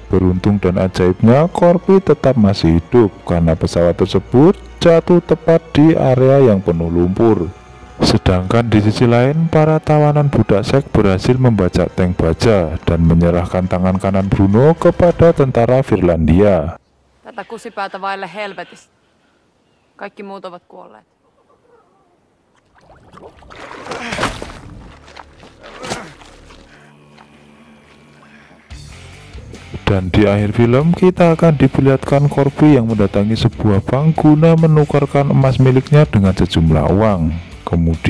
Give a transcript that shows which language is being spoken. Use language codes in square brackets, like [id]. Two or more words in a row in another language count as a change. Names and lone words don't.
[id] Beruntung dan ajaibnya, Corby tetap masih hidup karena pesawat tersebut jatuh tepat di area yang penuh lumpur. Sedangkan di sisi lain, para tawanan budak seks berhasil membajak tank baja dan menyerahkan tangan kanan Bruno kepada tentara Finlandia. [fi] Tätä kusipäätä vaille helvetistä. Kaikki muut ovat kuolleet. [id] Dan di akhir film kita akan diperlihatkan Corby yang mendatangi sebuah bank guna menukarkan emas miliknya dengan sejumlah uang.